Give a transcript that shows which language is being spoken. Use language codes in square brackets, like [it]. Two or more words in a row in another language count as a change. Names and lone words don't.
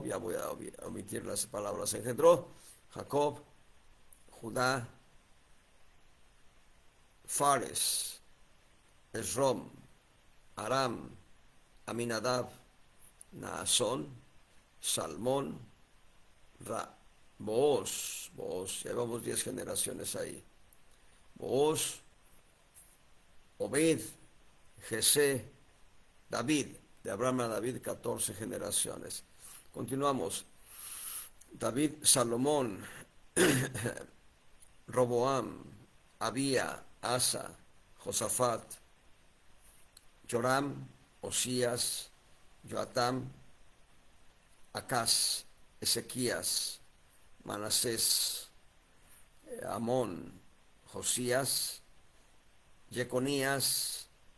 [es] Ya voy a omitir las palabras engendró. Jacob, Judá, Fares, Esrom, Aram, Aminadab, Naasón, Salmón, Booz, llevamos 10 generaciones ahí. Booz, Obed, Jesé, David, de Abraham a David 14 generaciones. Continuamos. David, Salomón, Roboam, Abía, Asa, Josafat, Joram, Osías, Joatam, Acaz, Ezequías, Manasés, Amón, Josías, Jeconías,